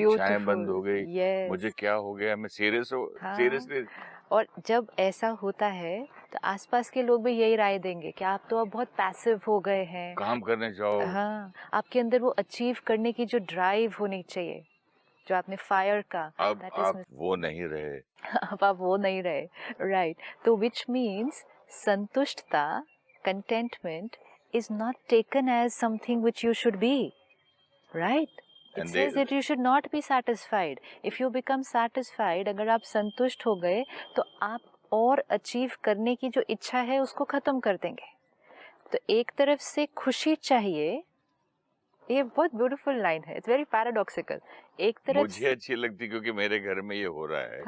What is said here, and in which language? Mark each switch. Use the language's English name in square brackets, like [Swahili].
[Hindi] इच्छाएं बंद हो गई. मुझे क्या हो गया? मैं सीरियसली. और जब ऐसा होता है तो आसपास के लोग भी यही राय देंगे कि आप तो अब बहुत पैसिव हो गए हैं. काम करने जाओ. हाँ, आपके अंदर वो अचीव करने की जो ड्राइव होनी चाहिए, जो आपने फायर का, अब आप वो नहीं रहे. अब आप वो नहीं रहे. राइट. [English] तो which means संतुष्टता, contentment is not taken as something which you should be, right? It says that you should not be satisfied. If you become satisfied, [Hindi] अगर आप संतुष्ट हो गए तो आप और अचीव करने की जो इच्छा है उसको खत्म कर देंगे. तो एक तरफ से खुशी चाहिए. ये बहुत ब्यूटीफुल लाइन है. [English] It's very paradoxical. [Hindi] एक तरफ मुझे अच्छी लगती क्योंकि मेरे घर में ये हो रहा है.